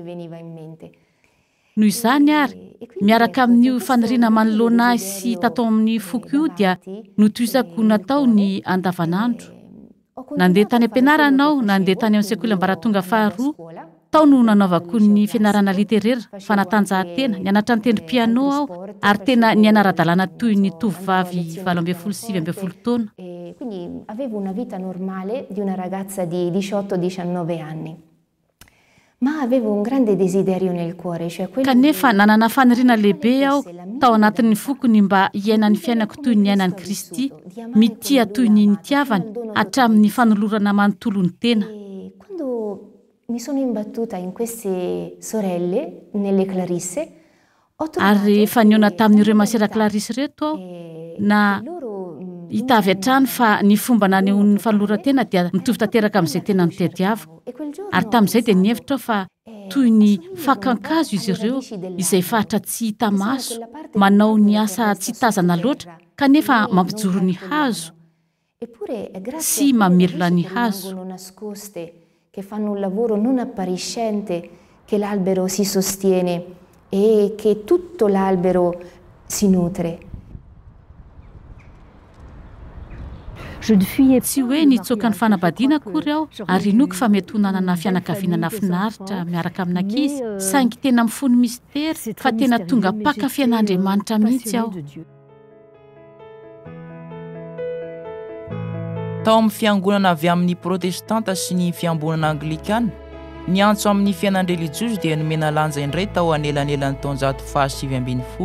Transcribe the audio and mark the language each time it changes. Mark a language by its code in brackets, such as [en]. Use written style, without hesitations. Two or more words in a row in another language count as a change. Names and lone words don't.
[mg] Noho izany ary, miaraka amin'io faniriana manoloana azy sy tato amin'ny foko io dia notoizako natao ny andavanandro. Nandeha tany am-pianarana aho, nandeha tany amin'ny sekoly ambaratonga faharoa, tao no nanaovako ny fianarana literaira, fanatanjahantena, nianatra ny tendry piano aho ary tena nianara-dalàna toy ny tovovavy 27-29 taona. [it] Quindi avevo una vita normale di una ragazza di 18-19 anni. Ma avevo un grande desiderio nel cuore, cioè quello. [mg] Kanefa nanana faniriana lehibe aho tao anatin'ny fokony mba hiainan'ny fiainako toy ny ainan'i Kristy, mitia toy ny nitiavany hatramin'ny fanolorana manontolo ny tena. [it] Quando mi sono imbattuta in queste sorelle nelle Clarisse, [mg] ary rehefa niona tamin'ireo masera Clarisse reto aho na hitavy hatrany fa ny fomba nanehoan'ny fanoloran-tena dia mitovy tanteraka amin'izay tena nitadiavako. Ary tamin'izay dia nihevitra aho fa toy ny fakankazo izy ireo izay fahatra tsy hita maso, manao ny asa tsy tazana loatra kanefa mampijoro ny hazo sy mamelona ny hazo. [it] Che fanno un lavoro non appariscente, che l'albero si sostiene e che tutto l'albero si nutre. [mg] Tsy hoe nitsoaka ny fanambadiana akory aho ary inoako fa mety ho nanana fianakaviana finaritra miaraka amin'ankizy, saingy tena mifono mistera fa tena tonga mpakafy an'Andriamanitra mihitsy aho. Tao amin'ny fiangonana avy amin'ny protestanta sy ny fiambonana anglikana, ny antso amin'ny fiainana religiozy dia nomena lanja indray tao anelanelan'ny taonjato faha 720.